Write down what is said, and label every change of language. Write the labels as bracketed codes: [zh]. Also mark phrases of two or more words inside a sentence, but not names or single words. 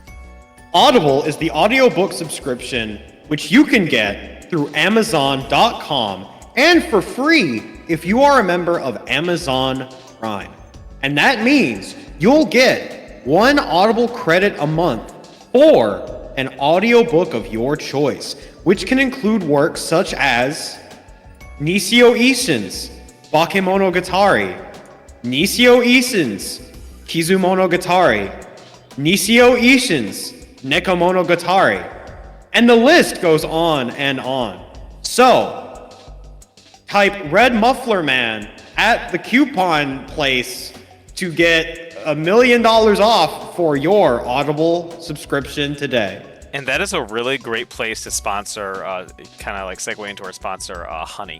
[en] Audible is the audiobook subscription which you can get through Amazon.com and for free if you are a member of Amazon Prime. And that means you'll get 1 Audible credit a month for an audiobook of your choice, which can include works such as Nisio Ishin's Bakemonogatari, Nisio Ishin's Kizumonogatari, Nisio Ishin's Nekomonogatari, and the list goes on and on. So, type RedMufflerMan at the coupon place to get $1 million off for your Audible subscription today. And that is a really great place to sponsor, kind of like segue into our sponsor, Honey.